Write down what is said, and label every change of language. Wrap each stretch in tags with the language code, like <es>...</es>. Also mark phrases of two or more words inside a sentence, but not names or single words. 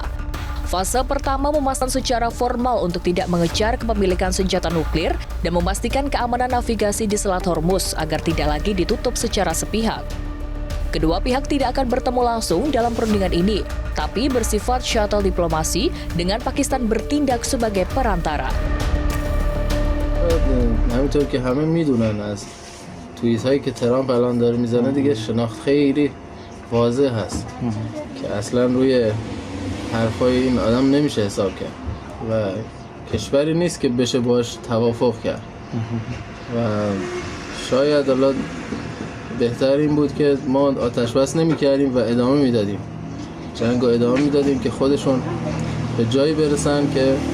<id>Fase pertama memasang secara formal untuk tidak mengejar kepemilikan senjata nuklir dan memastikan keamanan navigasi di Selat Hormuz agar tidak lagi ditutup secara sepihak. Kedua pihak tidak akan bertemu langsung dalam perundingan ini, tapi bersifat shuttle diplomasi dengan Pakistan bertindak sebagai perantara.</id> <fa>همینطور که همه میدونن از توییت هایی که ترامپ الان داره میزنه دیگه شناخت خیلی واضح هست که اصلا روی حرفای این آدم نمیشه حساب کرد و کشوری نیست که بشه باش توافق کرد و شاید الان بهتر این بود که ما آتش بس نمی کردیم و ادامه میدادیم جنگ رو ادامه میدادیم که خودشون به جایی برسن که</fa>